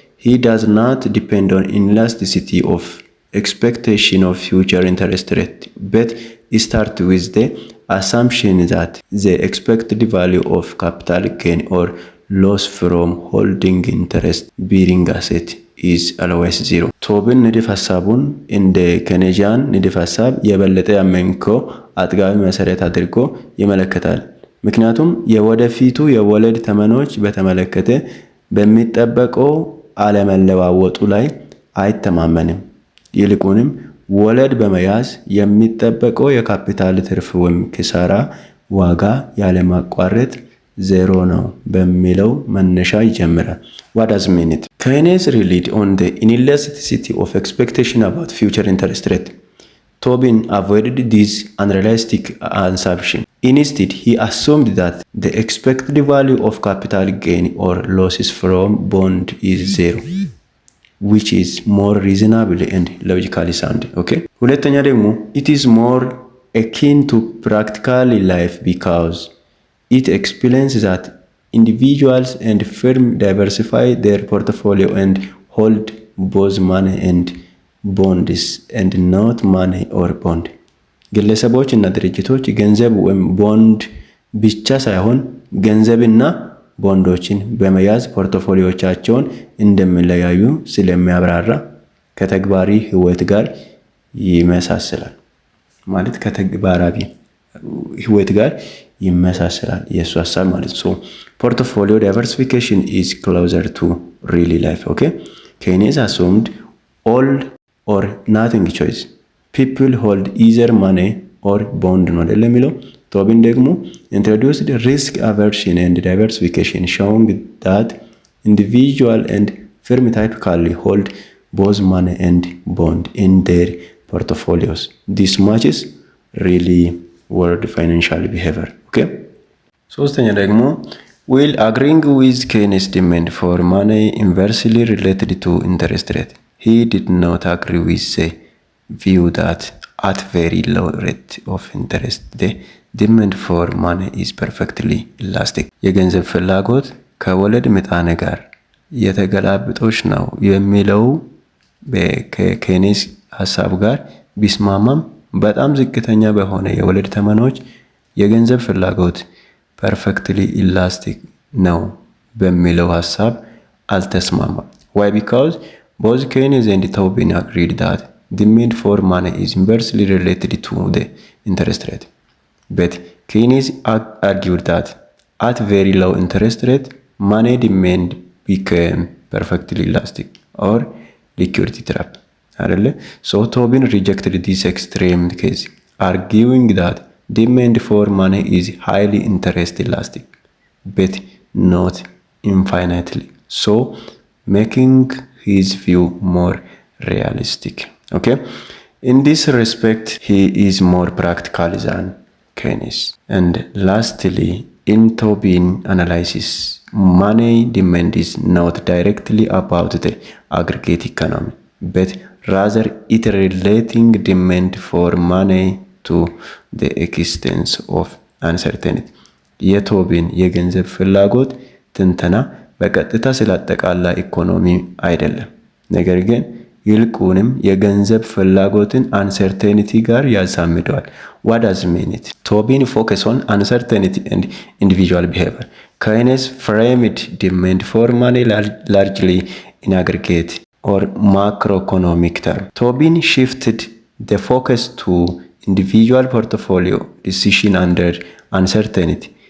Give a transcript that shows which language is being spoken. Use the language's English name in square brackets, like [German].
[English] he does not depend on elasticity of expectation of future interest rate but start with the assumption that the expected value of capital gain or loss from holding interest bearing asset is always zero. [Amharic] ቶቢን ንድፍ ሐሳቡን እንደ ኬኔዚያን ንድፍ ሐሳብ የበለጠ ያመንከው አጥጋቢ መሰረት አድርጎ ይመለከታል። ምክንያቱም የወደፊቱ የወለድ ተመኖች በተመለከተ በሚጠበቀው አለመለዋወጡ ላይ አይተማመንም። ይልቁንም ወለድ በመያዝ የሚጠበቀው የካፒታል ትርፍ ወይም ኪሳራ ዋጋ ያለማቋረጥ ዜሮ ነው በሚለው መነሻ ይጀምራል። [English] What does mean it? Keynes relied on the inelasticity of expectation about future interest rate. Tobin avoided this unrealistic assumption. Instead, he assumed that the expected value of capital gain or losses from bond is zero, which is more reasonable and logically sound. Okay? [Amharic] ሁለተኛ ደግሞ [English] it is more akin to practical life because it explains that individuals and firms diversify their portfolio and hold both money and bonds and not money or bond. [Amharic] ግለሰቦች እና ድርጅቶች ገንዘብ ወይም ቦንድ ብቻ ሳይሆን ገንዘብና ቦንዶችን በመያዝ ፖርትፎሊዮቻቸውን እንደሚለያዩ ስለሚያብራራ ከተግባሪ ህይወት ጋር ይመሳሰላል። ማለት ከተግባራዊ ህይወት ጋር ይመሳሰላል የሱ ሐሳብ ማለት ነው። [English] ፖርትፎሊዮ ዳይቨርሲፊኬሽን is closer to real life. Okay? Keynes assumed all or nothing choice. People hold either money or bond [Amharic] ነው አይደል የሚለው። ቶቢን ደግሞ [English] introduced risk aversion and diversification, showing that individual and firm typically hold both money and bond in their portfolios. This matches really world financial behavior. Okay? [Amharic] ሶስተኛ ደግሞ [English] while agreeing with Keynes' demand for money inversely related to interest rate, he did not agree with the view that at very low rate of interest the demand for money is perfectly elastic. [Amharic] የገንዘብ ፍላጎት ከወለድ ምጣኔ ጋር የተገላብጦሽ ነው የሚለው ከኬኔስ ሐሳብ ጋር ቢስማማም በጣም ዝቅተኛ በሆነ የወለድ ተመኖች የገንዘብ ፍላጎት [English] ፐርፌክትሊ ኢላስቲክ [Amharic] ነው በሚለው ሐሳብ አልተስማማም። [English] Why? Because both Keynes and Tobin agreed that demand for money is inversely related to the interest rate. But Keynes argued that at very low interest rate, money demand became perfectly elastic or liquidity trap. So Tobin rejected this extreme case, arguing that demand for money is highly interest elastic, but not infinitely, so making his view more realistic. Okay? In this respect, he is more practical than Keynes. And lastly, in Tobin analysis, money demand is not directly about the aggregate economy, but rather it relating demand for money to the extent of uncertainty. [Amharic] የቶቢን የገንዘብ ፍላጎት ትንተና በቀጥታ ስላጠቃላ ኢኮኖሚ አይደለም፣ ነገር ግን ይልቁንም የገንዘብ ፍላጎትን uncertainty ጋር ያዛምደዋል። [English] What does it mean? Tobin focus on uncertainty and individual behavior. Keynes framed demand for money largely in aggregate or macroeconomic term. Tobin shifted the focus to individual portfolio decision under uncertainty.